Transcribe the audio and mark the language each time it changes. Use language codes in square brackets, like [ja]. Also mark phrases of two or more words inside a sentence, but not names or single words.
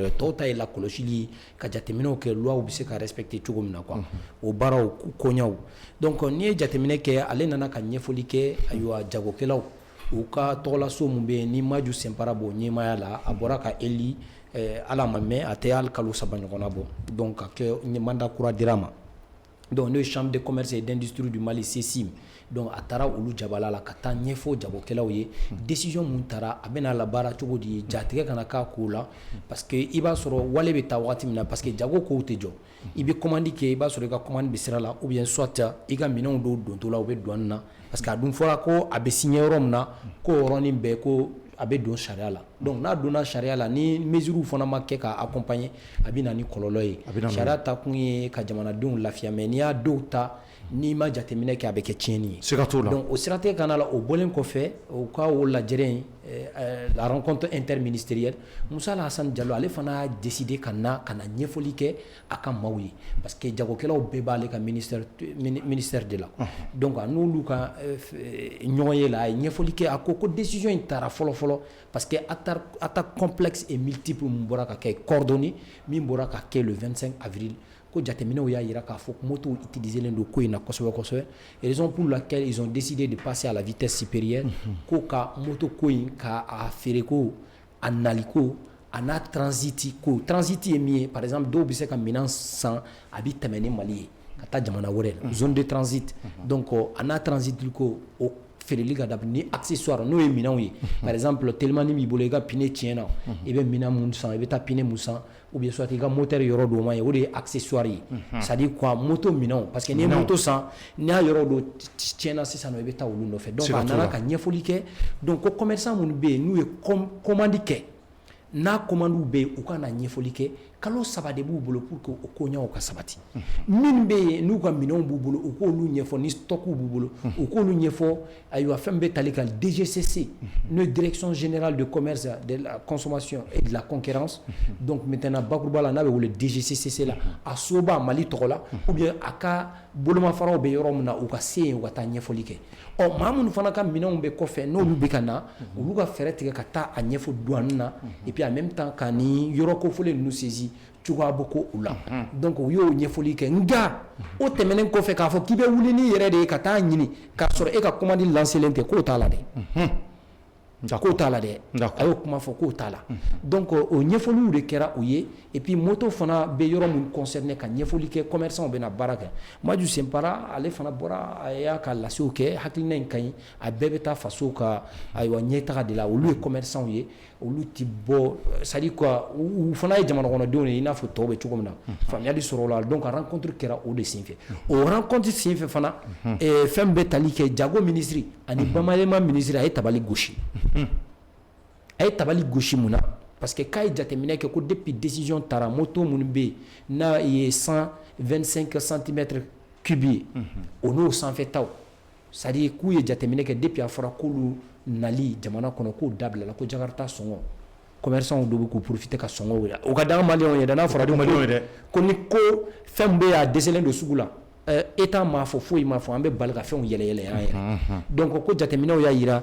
[bm] de tɔw ta ye lakɔlɔsili ka jateminɛw kɛ loi bɛ se ka respecter cogo min na quoi o baaraw koɲaw donc n'i ye jateminɛ kɛ ale nana ka ɲɛfɔli kɛ ayiwa jagokɛlaw u ka tɔgɔlaso mun bɛ yen ni Maju Sɛnpara b'o ɲɛmaaya la a bɔra ka Eli ala ma mɛn a tɛ hali kalo 3 ɲɔgɔnna bɔ donc ka kɛ mandat kura dira ma donc n'o ye [fr] chambre de commerce et d'industrie du Mali [bm] CECIM donc a taara olu jabala la ka taa ɲɛfɔ jagokɛlaw ye décision mun taara a bɛna labaara cogo di jatigɛ kana k'a ko la [fr] parce que [bm] i b'a sɔrɔ wale bɛ taa waati min na [fr] parce que [bm] jago kow tɛ jɔ i bɛ commande kɛ i b'a sɔrɔ i ka commande bɛ sira la [fr] ou bien soit [bm] i ka minɛnw dɔw dontɔ la u bɛ douane na [fr] parce que [bm] a dun fɔra ko a bɛ signé yɔrɔ min na ko o yɔrɔnin bɛɛ ko a bɛ don sariya la donc n'a donna charia la ni mesure fana ma kɛ ka accompagner a bɛ na ni kɔlɔlɔ ye charia ta kun ye ka jamanadenw lafiya mais n'i y'a dɔw ta n'i ma jateminɛ kɛ a bɛ kɛ tiɲɛni ye siga t'o la donc o siratigɛ kana la o bɔlen kɔfɛ o ka o lajɛrɛ la [fr] rencontre interministérielle [bm] Musa Hassan Diallo ale fana [fr] a décidé [bm] ka na ɲɛfɔli kɛ a ka maaw ye parce que jagokɛlaw bɛɛ b'ale ka [fr] ministère de la [bm] donc a n'olu ka ɲɔgɔn ye la a ye ɲɛfɔli kɛ a ko décision in taara fɔlɔ [fr] parce que attaque complexe et multiple [bm] min bɔra ka kɛ coordonné min bɔra ka kɛ [fr] le 25 avril [bm] ko jateminɛw y'a yira k'a fɔ moto utiliselen don ko in na kosɛbɛ [fr] raison pour laquelle ils ont décidé de passer à la vitesse supérieure [bm] ko ka moto ko in ka a feere ko a nali ko a n'a transit ye min ye [fr] par exemple [bm] dɔw bɛ se ka minɛn san a bɛ tɛmɛ ni Mali ye ka taa jamana wɛrɛ la [fr] zone de transit [bm] donc a n'a transit ko o feereli ka dabila ni accessoire n'o ye minɛnw ye [fr] par exemple [bm] telimani b'i bolo i ka pine tiɲɛna i bɛ minɛn mun san i bɛ taa pine mun san [fr] ou bien soit [bm] i ka moteur yɔrɔ dɔ ma ye o de ye accessoire ye [fr] c'est à dire quoi [bm] moto minɛnw [fr] parce que [bm] n'i ye moto san n'i y'a yɔrɔ dɔ tiɲɛna sisan i bɛ taa olu nɔfɛ donc a nana ka ɲɛfɔli kɛ donc ko commerçant minnu bɛ yen n'u ye commande kɛ n'a commandes bɛ yen u ka na ɲɛfɔli kɛ kalo 3 de b'u bolo [fr] pour que [bm] o koɲɛw ka sabati min bɛ yen n'u ka minɛnw b'u bolo u k'olu ɲɛfɔ ni stocks b'u bolo u k'olu ɲɛfɔ ayiwa fɛn bɛ tali ka DGCC n'o ye [fr] direction générale de commerce de la consommation et de la concurrence donc maintenant [bm] bakuruba la n'a bɛ wele DGCC la a soba Mali tɔgɔ la [fr] ou bien [bm] a ka bolomafaraw bɛ yɔrɔ min na u ka se yen u ka taa ɲɛfɔli kɛ ɔ maa minnu fana ka minɛnw bɛ kɔfɛ n'olu bɛ ka na olu ka fɛɛrɛ tigɛ ka taa a ɲɛfɔ douane na [fr] et puis en même temps [bm] ka ni yɔrɔ kofɔlen ninnu saisi cogoya bɛ ko u la donc u y'o ɲɛfɔli kɛ nka o tɛmɛnen kɔfɛ k'a fɔ k'i bɛ wuli n'i yɛrɛ de ye ka taa ɲini k'a sɔrɔ e ka commande lancelen tɛ k'o t'a la dɛ k'o t'a la dɛ a y'o kuma fɔ k'o t'a la donc o ɲɛfɔliw de kɛra u ye [fr] et puis [bm] moto fana bɛ yɔrɔ min concerné ka ɲɛfɔli kɛ commerçants bɛ na baara kɛ Maju Senpara ale fana bɔra a y'a ka lasew kɛ hakilina in ka ɲi a bɛɛ bɛ taa faso ka ayiwa ɲɛtaga de la olu ye commerçants ye olu ti bɔ [fr] c'est à dire quoi [bm] u fana ye jamana kɔnɔdenw ye i n'a fɔ tɔw bɛ cogo min na faamuyali sɔrɔ o la donc a rencontre kɛra o de senfɛ o rencontre senfɛ fana fɛn bɛ tali kɛ jago ministre ani bamayɛlɛma ministre a ye tabali gosi a ye tabali gosi mun na [fr] parce que [bm] k'a ye jateminɛ kɛ ko depuis décision taara moto minnu bɛ yen n'a ye 125 [fr] centimètres cubes [bm] ye o n'o sanfɛtaw [fr] c'est à dire [bm] k'u ye jateminɛ kɛ depuis a fɔra k'olu nali jamana kɔnɔ k'o dabilala ko Jakarta sɔngɔ commerçants dɔw bɛ k'u profiter ka sɔngɔw jira o ka d'an maliyɛnw ye dɛ n'a fɔra ko ni ko fɛn bɛ yen a dɛsɛlen don sugu la État m'a fɔ foyi m'a fɔ an bɛ bali ka fɛnw yɛlɛ an yɛrɛ donc ko jateminɛw y'a yira